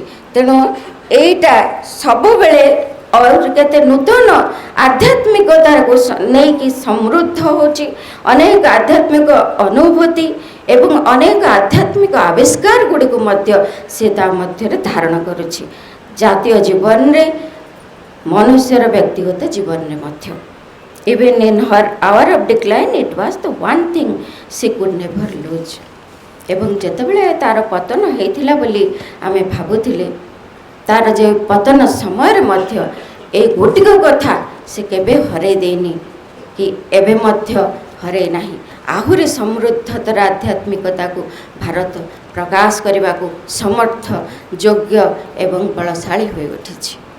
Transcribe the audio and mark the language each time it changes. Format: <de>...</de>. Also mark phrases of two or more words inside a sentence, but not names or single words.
<or>ତେଣୁ ଏଇଟା ସବୁବେଳେ କେତେ ନୂତନ ଆଧ୍ୟାତ୍ମିକତାକୁ ନେଇକି ସମୃଦ୍ଧ ହେଉଛି, ଅନେକ ଆଧ୍ୟାତ୍ମିକ ଅନୁଭୂତି ଏବଂ ଅନେକ ଆଧ୍ୟାତ୍ମିକ ଆବିଷ୍କାର ଗୁଡ଼ିକୁ ମଧ୍ୟ ସେ ତା ମଧ୍ୟରେ ଧାରଣ କରୁଛି, ଜାତୀୟ ଜୀବନରେ, ମନୁଷ୍ୟର ବ୍ୟକ୍ତିଗତ ଜୀବନରେ ମଧ୍ୟ।</or> <en>Even in her hour of decline, it was the one thing she could never lose.</en> <or>ଏବଂ ଯେତେବେଳେ ତାର ପତନ ହେଇଥିଲା ବୋଲି ଆମେ ଭାବୁଥିଲେ, ତାର ଯେ ପତନ ସମୟରେ ମଧ୍ୟ ଏଇ ଗୋଟିକ କଥା ସେ କେବେ ହରେଇ ଦେଇନି କି ଏବେ ମଧ୍ୟ ହରେଇ ନାହିଁ। ଆହୁରି ସମୃଦ୍ଧତର ଆଧ୍ୟାତ୍ମିକତାକୁ ଭାରତ ପ୍ରକାଶ କରିବାକୁ ସମର୍ଥ, ଯୋଗ୍ୟ ଏବଂ ବଳଶାଳୀ ହୋଇ ଉଠିଛି।</or>